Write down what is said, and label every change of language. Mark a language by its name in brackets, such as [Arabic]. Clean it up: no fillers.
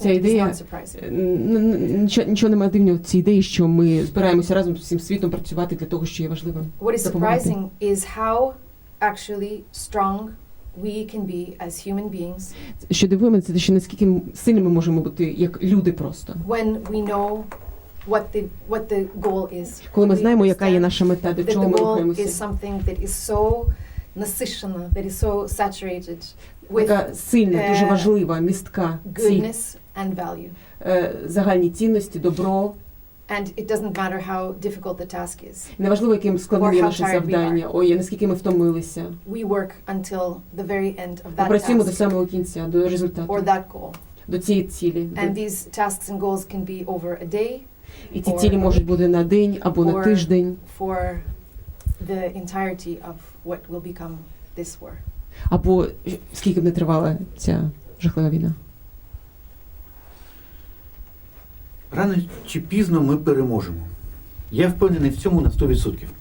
[Ukrainian] ця [English] is [Ukrainian] ідея, [English] not surprising. [Ukrainian] нічого немає дивного в цій ідеї, що ми збираємося разом з всім світом працювати для того, що є важливим. [English] What is surprising is how actually strong we can be as human beings. [Ukrainian] Що дивує мене, це те, що наскільки сильними ми можемо бути як люди просто. [English] When we know what the goal is. [Ukrainian] Коли ми знаємо, яка є наша мета, до чого ми [English] The goal [Ukrainian] рухаємося. [English] is something that is so [Ukrainian] насичена, [English] that is so saturated with [Ukrainian] така сильна, дуже важлива, містка ціль. [English] Goodness and value. [Ukrainian] Загальні цінності, добро. [English] And it doesn't matter how difficult the task is. [Ukrainian] Неважливо, яким складним є наше завдання. Ой, наскільки ми втомилися. [English] We work until the very end of that [Ukrainian] Ми працюємо до [English] task [Ukrainian] самого кінця, до результату. [English] or that goal. [Ukrainian] до цієї цілі. [English] And these tasks and goals can be over a day. [Ukrainian] І ці цілі можуть бути на день або на тиждень. [English] For the entirety of what will become this war. [Ukrainian] Або скільки б не тривала ця жахлива війна. Рано чи пізно ми переможемо. Я впевнений в цьому на 100%.